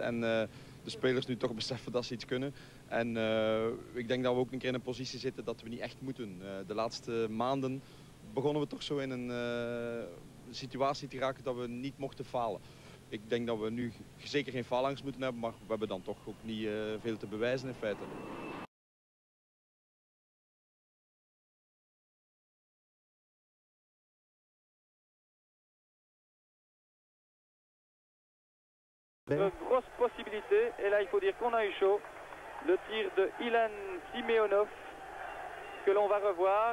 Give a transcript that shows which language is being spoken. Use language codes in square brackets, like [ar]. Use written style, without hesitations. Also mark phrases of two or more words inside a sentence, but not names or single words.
[nl] En de spelers nu toch beseffen dat ze iets kunnen. En ik denk dat we ook een keer in een positie zitten dat we niet echt moeten. De laatste maanden begonnen we toch zo in een situatie te raken dat we niet mochten falen. Ik denk dat we nu zeker geen faalangst moeten hebben, maar we hebben dan toch ook niet veel te bewijzen in feite. [fr] Grosse possibilité, et là il faut dire qu'on a eu chaud. Le tir de Ilan Simeonov que l'on va revoir.